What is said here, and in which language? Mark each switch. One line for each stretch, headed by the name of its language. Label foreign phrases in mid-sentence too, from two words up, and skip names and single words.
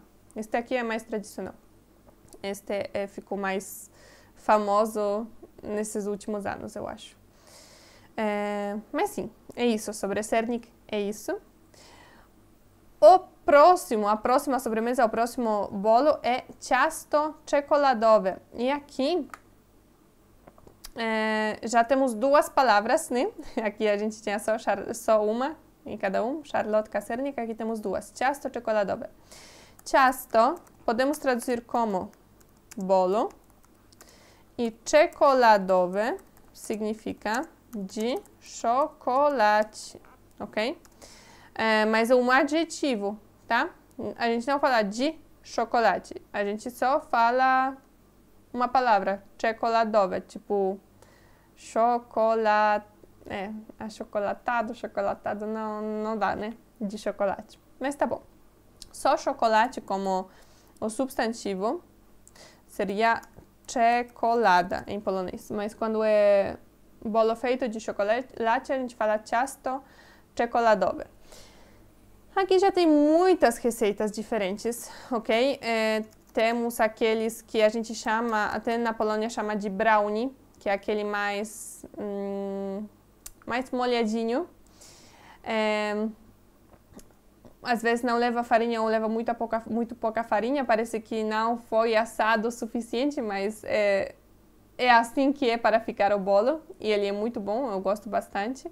Portuguese: Este aqui é mais tradicional. Este ficou mais famoso nesses últimos anos, eu acho. Mas sim, é isso. Sobre Sernik, é isso. A próxima sobremesa, o próximo bolo é
Polish: ciasto czekoladowe.
Portuguese: E aqui já temos duas palavras, né? Aqui a gente tinha só uma em cada um, Charlotka Sernik, aqui temos duas,
Polish: ciasto czekoladowe.
Portuguese: Ciasto podemos traduzir como bolo e czekoladowe significa de chocolate, ok? Mas é um adjetivo, tá? A gente não fala de chocolate, a gente só fala uma palavra, czekoladowe, tipo chocolate, chocolatado não dá, né? De chocolate, mas tá bom. Só chocolate como o substantivo seria czekolada em polonês, mas quando é bolo feito de chocolate, a gente fala
Polish: ciasto czekoladowe.
Portuguese: Aqui já tem muitas receitas diferentes, ok? Temos aqueles que a gente chama, até na Polônia chama de brownie, que é aquele mais molhadinho. Às vezes não leva farinha ou leva muito pouca farinha, parece que não foi assado o suficiente, mas é assim que é para ficar o bolo, e ele é muito bom, eu gosto bastante.